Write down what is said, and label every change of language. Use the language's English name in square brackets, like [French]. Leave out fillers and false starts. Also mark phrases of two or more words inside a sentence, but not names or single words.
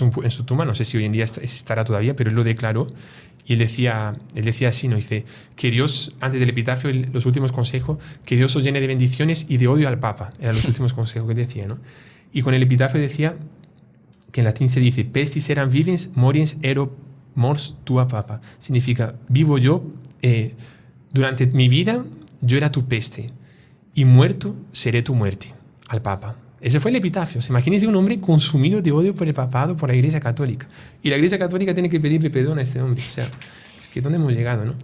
[Spanish] En su tumba, no sé si hoy en día estará todavía, pero él lo declaró. Y él decía así, ¿no? Dice que Dios, antes del epitafio, los últimos consejos, que Dios os llene de bendiciones y de odio al Papa. Eran los últimos consejos que decía, ¿no? Y con el epitafio decía, que en latín se dice, [Latin] pestis eram vivens, moriens ero mors tua papa. [Spanish] Significa, vivo yo, durante mi vida yo era tu peste, y muerto seré tu muerte, al Papa. Ese fue el epitafio. Imagínense un hombre consumido de odio por el papado, por la Iglesia Católica. Y la Iglesia Católica tiene que pedirle perdón a este hombre. O sea, es que ¿dónde hemos llegado, no?